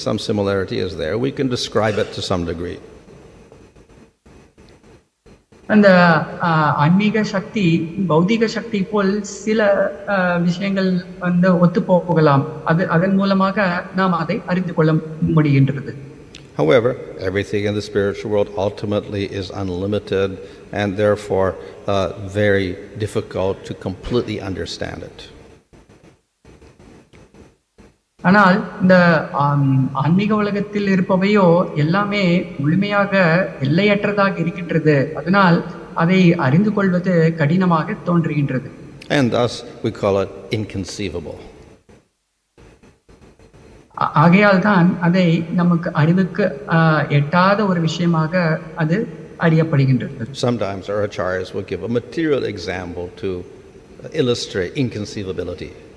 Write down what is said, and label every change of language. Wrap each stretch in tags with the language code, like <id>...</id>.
<en>Some similarity is there. We can describe it to some degree.</en> <ta>அந்த ஆன்மீக சக்தி பௌதிக சக்தி போல் சில விஷயங்கள் ஒத்து போகலாம். அதன் மூலமாக நாம் அதை அறிந்து கொள்ள முடிகின்றது.</ta> <en>However, everything in the spiritual world ultimately is unlimited and therefore very difficult to completely understand it.</en> <ta>ஆனால் இந்த ஆன்மீக உலகத்தில் இருப்பவையோ எல்லாமே முழுமையாக எல்லையற்றதாக இருக்கின்றது. அதனால் அதை அறிந்து கொள்வது கடினமாக தோன்றுகின்றது.</ta> <en>And thus we call it inconceivable.</en> <ta>ஆகையால் தான் அதை நமக்கு அறிவுக்கு எட்டாத ஒரு விஷயமாக அது அறியப்படுகின்றது.</ta> <en>Sometimes our acharyas will give a material example to illustrate inconceivability.</en>